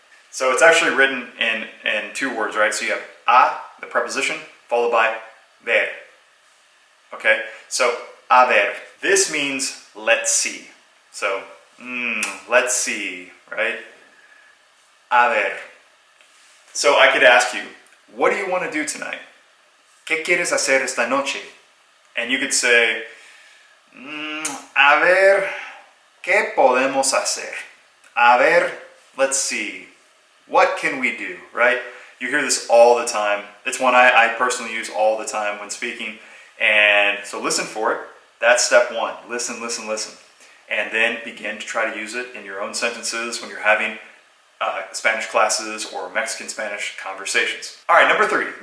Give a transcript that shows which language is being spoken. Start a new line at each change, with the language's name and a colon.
English: So it's actually written in 2 words, right? So you have a, the preposition, followed by ver. Okay, so a ver. This means let's see. So let's see, right? A ver. So I could ask you, what do you want to do tonight?
Spanish: ¿Qué quieres hacer esta noche?
English: And you could say,
Spanish: a ver, ¿qué podemos hacer?
English: A ver, let's see. What can we do, right? You hear this all the time. It's one I personally use all the time when speaking. And so listen for it. That's step 1. Listen, listen, listen. And then begin to try to use it in your own sentences when you're having Spanish classes or Mexican Spanish conversations. All right, number 3.